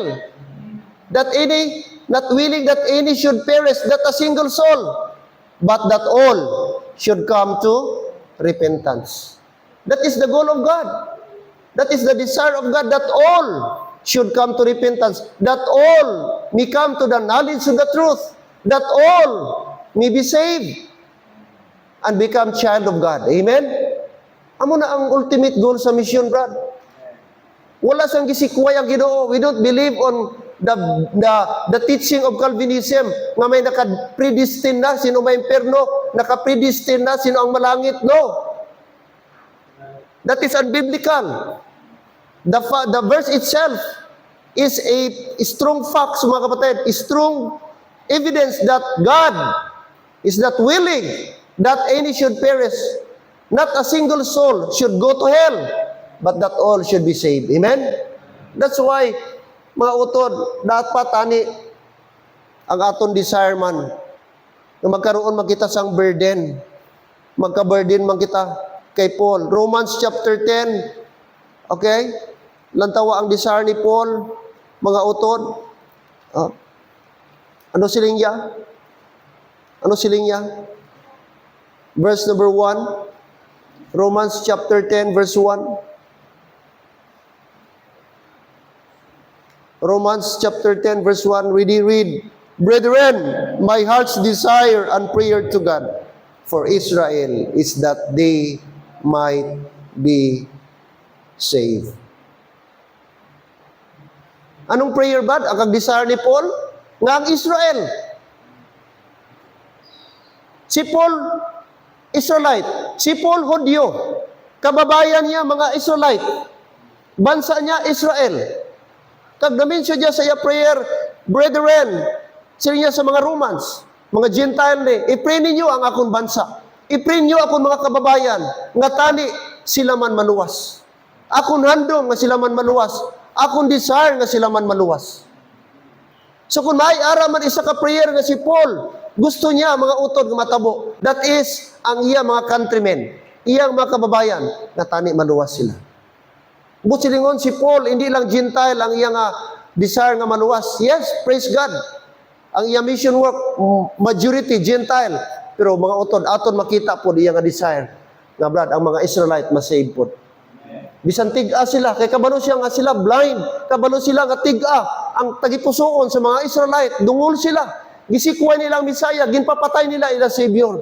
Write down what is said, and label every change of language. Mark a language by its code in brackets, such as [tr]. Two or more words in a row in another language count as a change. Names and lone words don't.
[en] That any, not willing that any should perish, that a single soul, but that all should come to repentance. That is the goal of God. That is the desire of God, that all should come to repentance, that all may come to the knowledge of the truth, that all may be saved and become child of God. Amen? [hil] Amo na ang [en] ultimate goal [hil] sa mission, Brad. Wala sang gisikway ang Ginoo. [en] We don't believe on the teaching of Calvinism [hil] nga may naka-predestined na sino may imperno, naka-predestined na sino ang malangit. [en] No. That is unbiblical. The verse itself is a strong fact, [hil] mga kapatid, [en] strong evidence that God is not willing that any should perish. Not a single soul should go to hell, but that all should be saved. Amen? That's why, [hil] mga utod, dapat tani ang aton desire man na magkaroon magkita sang burden. Magka-burden man kita kay Paul. [en] Romans chapter 10, okay? [hil] Lantawa ang desire ni Paul, mga utod. Ano siling niya? Ano siling niya? [en] Verse number 1. Romans chapter 10, verse 1. Romans chapter 10, verse 1. Read. "Brethren, my heart's desire and prayer to God for Israel is that they might be saved." [hil] Anong prayer ba? Ang desire ni Paul? Nga ang Israel. Si Paul, Israelite. Si Paul, Hudyo. Kababayan niya, mga Israelite. Bansa niya, Israel. Kag na-mention niya sa iya prayer, "Brethren," sila niya sa mga Romans, mga Gentile ni, "I-pray ninyo ang akong bansa. I-pray niyo akong mga kababayan, nga tani sila man maluwas. Akong handom nga sila man maluwas. Akong desire nga sila man maluwas." So kung may ara man isa ka prayer nga si Paul, gusto niya mga utod nga matabo. [en] That is [hil] ang iya mga countrymen, iyang mga kababayan, na tani maluwas sila. Busilingon si Paul, hindi lang Gentile ang iyang desire nga maluwas. [en] Yes, praise God. [hil] Ang iyang mission work, majority Gentile. Pero mga utod, aton makita po iyang desire. Nga brad, ang mga Israelite masave po. Bisan tiga sila, kay kabalo siya nga sila blind, kabalo sila nga tiga ang tagipusoon sa mga Israelite, dungol sila. Gisikway nilang Misaya, ginpapatay nila ila Savior.